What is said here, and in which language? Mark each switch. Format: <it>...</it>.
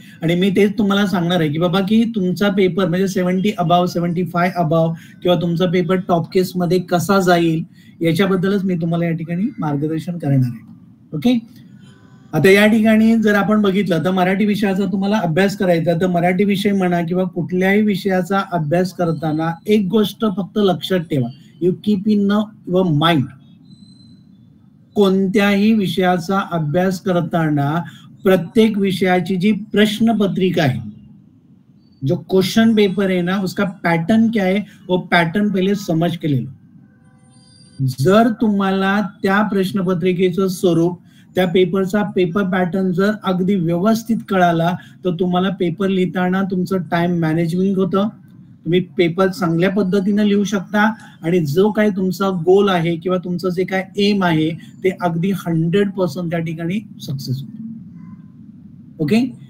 <mr>आणि मी तेच तुम्हाला सांगणार आहे की बाबा की तुमचा पेपर म्हणजे 70 अबाव, 75 अबाव किंवा तुमचा पेपर टॉप केस मध्ये कसा जाईल याच्याबद्दलच मी तुम्हाला या ठिकाणी मार्गदर्शन करणार आहे. ओके. आता या ठिकाणी जर आपण बघितलं तर मराठी विषयाचा तुम्हाला अभ्यास करायचा, तर मराठी विषय म्हणा किंवा कुठल्याही विषयाचा अभ्यास करताना एक गोष्ट फक्त लक्षात ठेवा,</mr> <en>You keep in your mind.</en> <mr>कोणत्याही विषयाचा अभ्यास करताना प्रत्येक विषयाची जी प्रश्नपत्रिका</mr> <hi>है, जो क्वेश्चन पेपर है ना, उसका पैटर्न क्या है वो पैटर्न पहले समझ के ले लो.</hi> <mr>जर तुम्हाला त्या प्रश्नपत्रिकेचं स्वरूप, त्या पेपरचा पेपर पॅटर्न जर अगदी व्यवस्थित कळाला तर तुम्हाला पेपर लिहिताना तुमचं टाइम मॅनेजमेंट होतं, तुम्ही पेपर चांगल्या पद्धतीने लिहू शकता आणि जो काही तुमचा गोल आहे किंवा तुमचं जे काय एम आहे ते अगदी 100% त्या ठिकाणी सक्सेस होतं. ओके.</mr>